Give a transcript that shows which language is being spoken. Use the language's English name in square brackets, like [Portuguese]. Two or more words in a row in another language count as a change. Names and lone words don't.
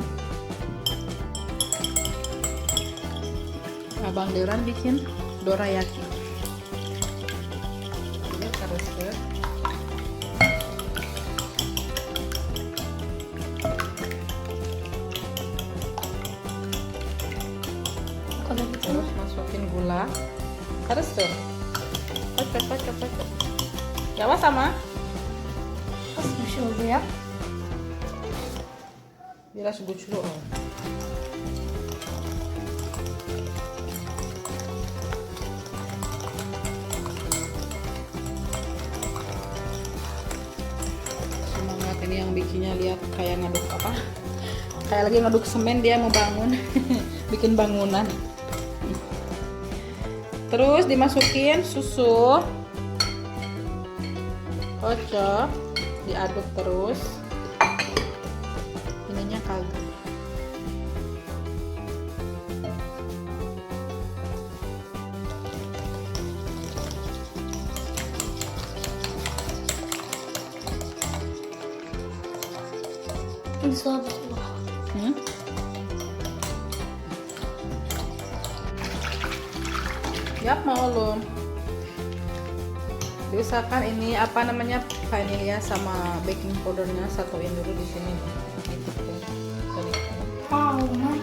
[Indonesian] Abang Deoran bikin dorayaki. Ini karıştır. Terus masukin gula. [Turkish] Karıştır. Kaç. Yavaş sama. Nasıl bir şey oldu ya? Biraz güçlü ol. [Indonesian] Semangat ini yang bikinnya, lihat kayak ngaduk kayak lagi ngaduk semen, dia mau bangun. Bikin bangunan. Terus dimasukin susu, kocok, diaduk terus. Ininya kagak. [Turkish] Şimdi soğuk su. Yapma oğlum. [Indonesian] Diusahakan ini vanilya sama baking powdernya satuin dulu di sini. [English] Wow, nice.